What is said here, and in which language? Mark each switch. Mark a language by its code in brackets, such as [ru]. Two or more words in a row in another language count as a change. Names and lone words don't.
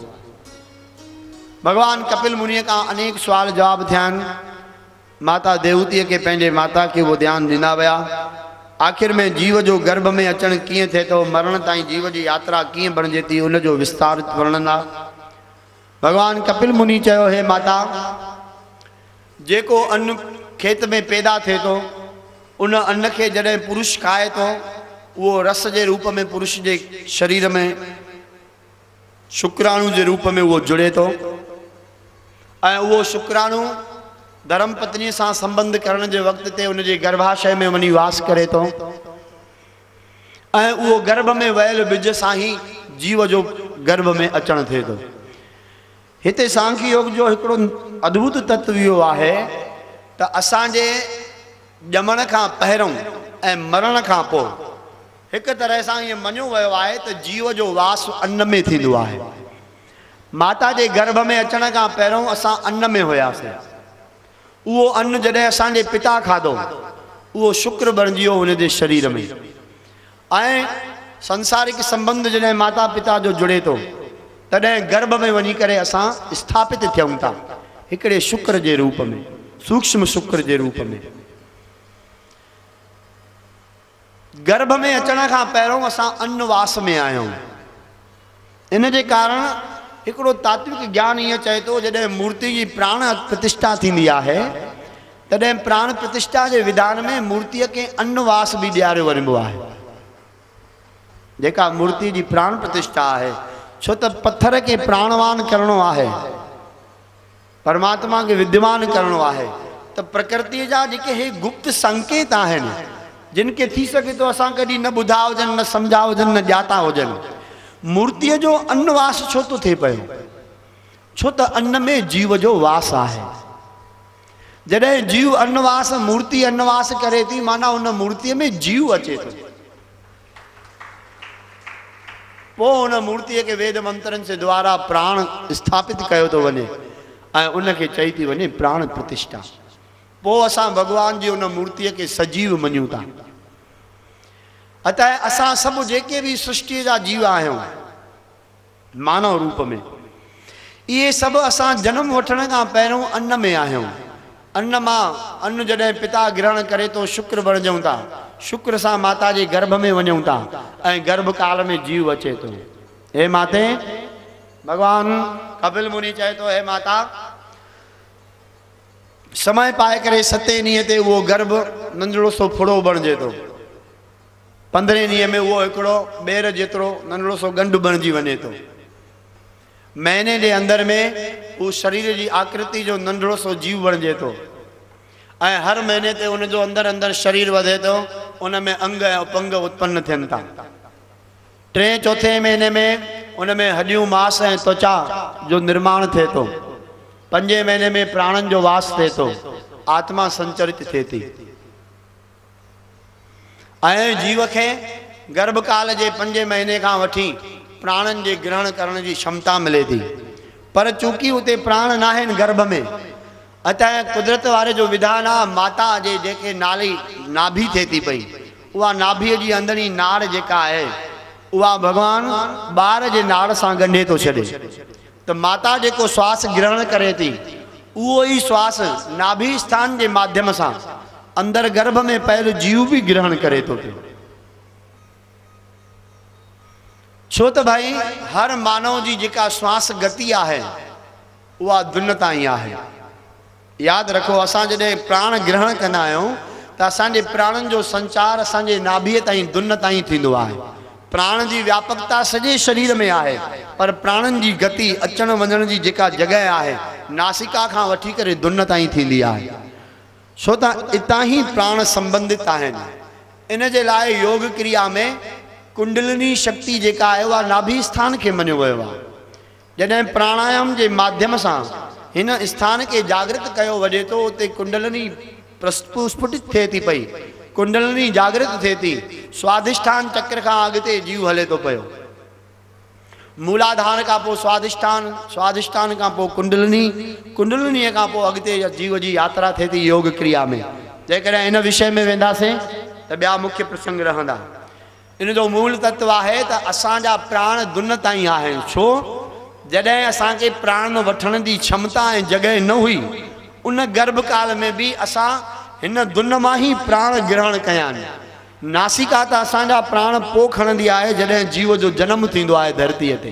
[sd] भगवान कपिल मुनि का अनेक सवाल जवाब थिया आहिनि। माता देवतीअ के पंहिंजे माता के वो ध्यान ॾिना विया। आखिर में जीव जो गर्भ में अचण कीअं थिए थो, मरण ताईं जीव जी यात्रा कीअं बणिजे थी, उन जो विस्तारित वर्णन आहे। भगवान कपिल मुनि चयो, हे माता, जेको अन्न खेत में पैदा थे तो उन अन्न के जॾहिं पुरुष खाए तो वो रस के रूप में पुरुष के शरीर में शुक्राणु के रूप में वो जुड़े तो वो शुक्राणु धर्म पत्नी से संबंध करण के वक्त ते उन गर्भाशय में वनी वास करे तो वो गर्भ में वयल बिज सां ही जीव जो गर्भ में अचण थे तो। हिते सांख्य योग जो हिकड़ो अद्भुत तत्व इहो आहे त असांजे ॼमण खां पहिरों ऐं मरण खां पोइ हिक तरह सां ये मञियो वियो आहे त जीव जो वास अन्न में थींदो आहे माता के गर्भ में अचण का पहिरों असां अन्न में हुआसीं। वो अन्न जॾहिं असांजे पिता खाधो वो शुक्र बणिजी वियो उन जे शरीर में। ऐं संसारिक संबंध जॾहिं माता पिता जो जुड़े तो तॾहिं गर्भ में वञी करे असां स्थापित थियूं था हिकिड़े शुक्र के रूप में, सूक्ष्म शुक्र के रूप में। गर्भ में अचण का पहिरों असां अन्नवास में आहियूं। इन जे कारण हिकिड़ो तात्विक ज्ञान ये चए तो जॾहिं मूर्ति की प्राण प्रतिष्ठा थींदी आहे तॾहिं प्राण प्रतिष्ठा के विधान में मूर्ति के अन्नवास भी ॾियारियो वञिबो आहे। जेका मूर्ति की प्राण प्रतिष्ठा है, छो त पत्थर के प्राणवान करणो आहे, परमात्मा के विद्यमान करणो आहे, तो प्रकृति जा जेके हे गुप्त संकेत आहिनि जिनके थी सके तो असां कॾहिं न ॿुधा हुजनि, न सम्झा हुजनि, न ॼाता हुजनि। मूर्ति जो अन्नवास छो तो थे पियो? छो त अन्न में जीव जो वास आहे। जॾहिं जीव अन्नवास, मूर्ति अन्नवास करे थी, माना उन मूर्ति में जीव अचे तो। वो उन मूर्ति के वेद मंत्रन से द्वारा प्राण स्थापित कयो तो वने ऐं उनके चई थी वने प्राण प्रतिष्ठा। वो असां भगवान जी उन मूर्ति के सजीव मञूं था। अतः असां सब जेके भी सृष्टि जा जीव आहियूं मानव रूप में, ये सब असां जन्म वठण का पहिरों अन्न में आहियूं। अन्न मां अन्न जॾहिं पिता ग्रहण करे तो शुक्र बणजूं था, शुक्र सां माता जे गर्भ में वञूं था ऐं गर्भ काल में जीव अचे तो। हे माते, भगवान कपिल मुनि चए तो हे माता, समय पाए करे 7 ॾींहं ते वो गर्भ नंढड़ो सो फुड़ो बणजे तो। 15 ॾींहं में वो हिकिड़ो ॿेर जेतिरो नंढड़ो सो गंढ बणजी वञे तो। महीने के अंदर में वो शरीर की आकृति जो नंढड़ो सो जीव बणजे तो ऐं हर महीने ते उन जो अंदर अंदर शरीर वधे तो, उन में अंग ऐं उपंग उत्पन्न थियनि था। 3 चौथे महीने में उन में हड्डियूं मांस ऐं त्वचा जो निर्माण थे तो। 5 महीने में प्राणन जो वास थे तो, आत्मा संचरित थे थी ऐं जीव के गर्भकाल के 5 महीने का वठी प्राणन के ग्रहण करण की क्षमता मिले थी। पर चूंकि उते प्राण नाहिन गर्भ में, अतः कुदरत वाले जो विधान आ माता जे जेके नाली नाभि थे थी पई, उहा नाभि जी अंदरी नाड़ जेका है उहा भगवान बार जे नाड़ सां गंढे तो छे। तो माता जेको श्वास ग्रहण करे थी वो ही श्वास नाभि स्थान के माध्यम से अंदर गर्भ में पहले जीव भी ग्रहण करे तो। छो तो भाई हर मानव जी जेका श्वास गति है वह दुन ताई है। याद रखो, असां जॾहिं प्राण ग्रहण कंदा आहियूं तो असांजे प्राणन जो संचार असांजे नाभीअ ताईं दुन ताईं थींदो आहे। प्राण की व्यापकता सॼे शरीर में आहे, पर प्राणन की गति अचण वञण जी जेका जगह है नासिका खां वठी करे दुन ताईं थींदी आहे। छो त इतां ही प्राण संबंधित आहिनि। इन जे लाइ योग क्रिया में कुंडलिनी शक्ति जेका है वह नाभि स्थान के मञियो वियो आहे। जॾहिं प्राणायाम के माध्यम से इन स्थान के जागृत कयो वञे तो उते कुंडलिनी स्फुटित थे थी पई, कुंडलिनी जागृत थे थी। स्वाधिष्ठान चक्र का अगते जीव हले तो पयो। मूलाधार का पो स्वाधिष्ठान, स्वाधिष्ठान का पो कुंडलिनी, कुंडलिनी का पो अगते जीव जी यात्रा थे थी योग क्रिया में। जेकॾहिं इन विषय में वेंदासीं तो ॿिया मुख्य प्रसंग रहंदा। इन जो मूल तत्व है तो असांजा प्राण दुन ताईं आहिनि। छो? जॾहिं असांखे प्राण वठण की क्षमता ऐं जगह न हुई, उन गर्भकाल में भी असां हिन दुन मां ही प्राण ग्रहण कया आहिनि। नासिका त असांजा प्राण पो खणंदी आहे जॾहिं जीव जो जन्म थींदो आहे धरतीअ ते।